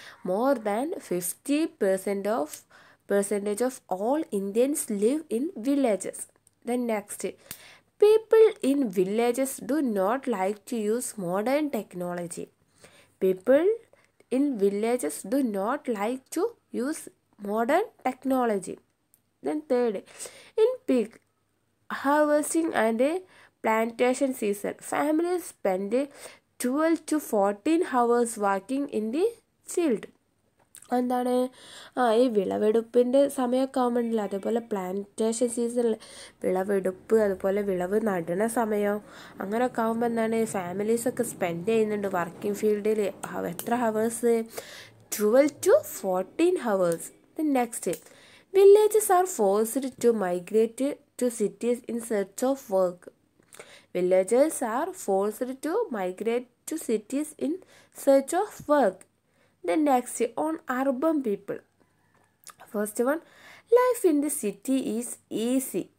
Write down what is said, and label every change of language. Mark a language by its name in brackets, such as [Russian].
[English] More than 50% of all Indians live in villages. Then next, people in villages do not like to use modern technology. People in villages do not like to use modern technology. Then third, in peak harvesting and plantation season, families spend 12 to 14 hours working in the field. [Malayalam] എന്താണ്? ഈ വിളവെടുപ്പിൻ്റെ സമയമൊക്കെ ആകുമ്പോഴല്ല, അതേപോലെ plantation സീസണിൽ വിളവെടുപ്പ്, അതുപോലെ വിളവ് നടുന്ന സമയം, അങ്ങനെയൊക്കെ ആകുമ്പോൾ എന്താണ്? ഫാമിലീസൊക്കെ സ്പെൻഡ് ചെയ്യുന്നുണ്ട് വർക്കിംഗ് ഫീൽഡിൽ. എത്ര hours? [English] 12 to 14 hours. Then next, villages are forced to migrate to cities in search of work. Villagers are forced to migrate to cities in search of work. Then next, on urban people. First one, life in the city is easy.